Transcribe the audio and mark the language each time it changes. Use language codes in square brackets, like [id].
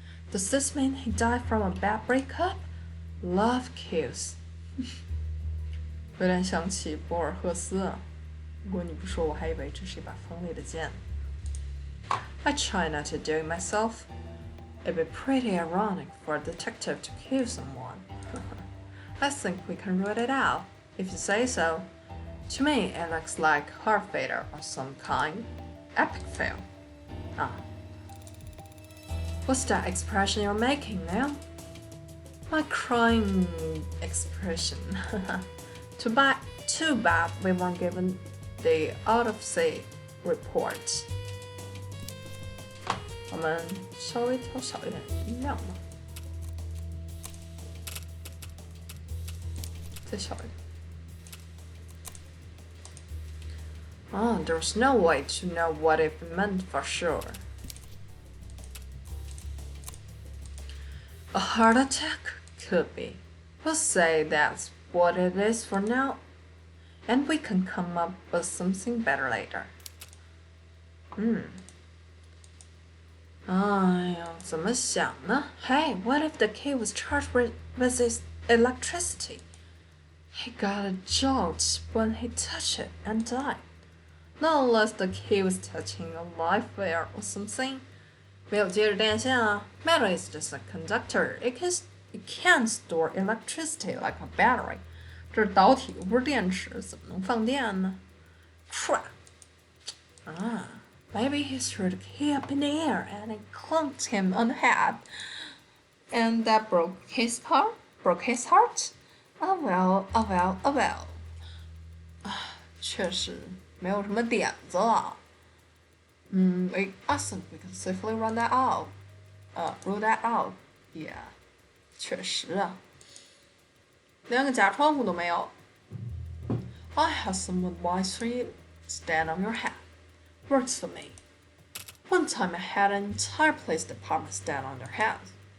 [en] Does this mean he died from a bad breakup? Love kills [zh] 有点想起博尔赫斯如果你不说，我还以为这是一把锋利的剑。 [en] I try not to do it myself. It'd be pretty ironic for a detective to kill someone. I think we can rule it out, if you say so. To me, it looks like heart failure of some kind. Epic fail. What's that expression you're making now? My crying expression. Too bad we weren't given the autopsy report. [zh] 我们稍微调小一点音量吧，再小一点。 [en] There's no way to know what it meant for sure. A heart attack? Could be. We'll say that's what it is for now, and we can come up with something better later. [zh] 哎呀，怎么想呢 ？ [en] Hey, what if the kid was charged with his electricity? He got a jolt when he touched it and died. Not unless the kid was touching a live wire or something. [zh] 没有接着电线啊。 [en] Metal is just a conductor. It can store electricity like a battery. [zh] 这是导体，又不是电池，怎么能放电呢 ？ [en] Crap! Maybe he threw the key up in the air and it clunked him on the head, and that broke his heart. Oh well, oh well, oh well. [zh] 确实没有什么点子了。 [en] I think we can safely rule that out. Rule that out. Yeah. [zh] 确实啊，连个假窗户都没有。 [en] I have some advice for you. Stand on your head. Works for me. One time I had an entire police department stand on their heads.